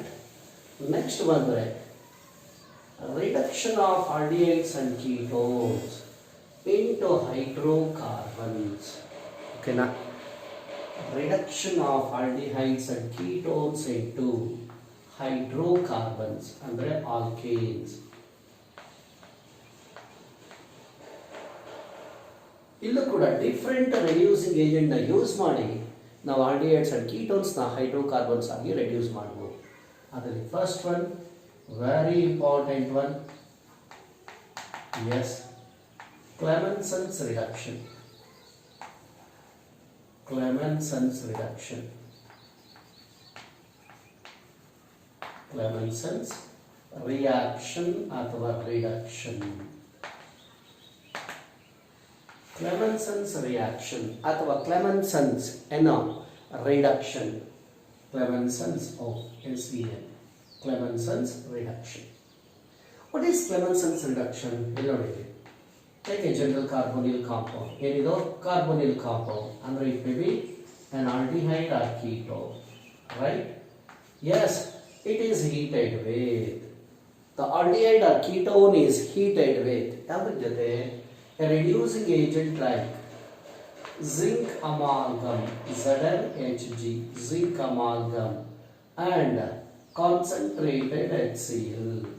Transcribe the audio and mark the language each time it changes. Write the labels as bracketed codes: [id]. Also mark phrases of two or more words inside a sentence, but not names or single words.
[en] Next one, reduction of aldehydes and ketones into hydrocarbons. Okay, now reduction of aldehydes and ketones into hydrocarbons ಅಂದ್ರೆ alkanes. [kn] ಇಲ್ಲೂ ಕೂಡ [en] different reducing agent [kn] ನ ಯೂಸ್ ಮಾಡಿ ನಾವು [en] aldehydes and ketones [kn] ನ ಹೈಡ್ರೋಕಾರ್ಬನ್ಸ್ ಆಗಿ ರೆಡ್ಯೂಸ್ ಮಾಡಬಹುದು. [en] ಅದರಲ್ಲಿ first one very important one, yes, Clemenson's reduction. Clemenson's reduction. Clemenson's reaction ಅಥವಾ reduction. Clemenson's reaction ಅಥವಾ Clemenson's reduction. Clemenson's SEN. Clemenson's reduction. What is Clemenson's reduction? Take a general carbonyl compound. Here carbonyl compound. And it may be an aldehyde or ketone. Right? Yes, it is heated with. The aldehyde or ketone is heated with a reducing agent like zinc amalgam, ZnHg, zinc amalgam, and concentrated HCl.